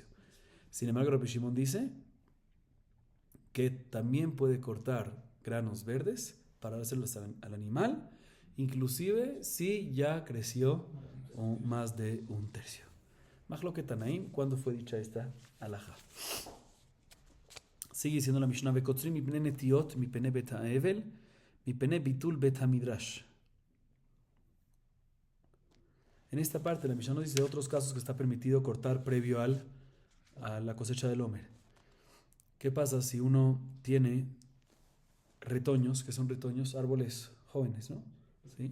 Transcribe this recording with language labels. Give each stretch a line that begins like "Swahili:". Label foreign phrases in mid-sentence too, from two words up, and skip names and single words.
Spanish: Sin embargo, Rabbi Shimon dice que también puede cortar granos verdes para dárselos al animal, inclusive si ya creció más de un tercio.
Hebrew: מחלוקת תנאים,
Spanish: ¿cuándo fue dicha esta alajá? Sigue diciendo la Mishnah,
Hebrew: וקוצרים מפני נטיעות, מפני בית האבל, מפני ביטול בית המדרש.
Spanish: En esta parte la Mishnah nos dice otros casos que está permitido cortar previo a la cosecha del Omer. ¿Qué pasa si uno tiene retoños, que son retoños, árboles jóvenes, ¿no? ¿Sí?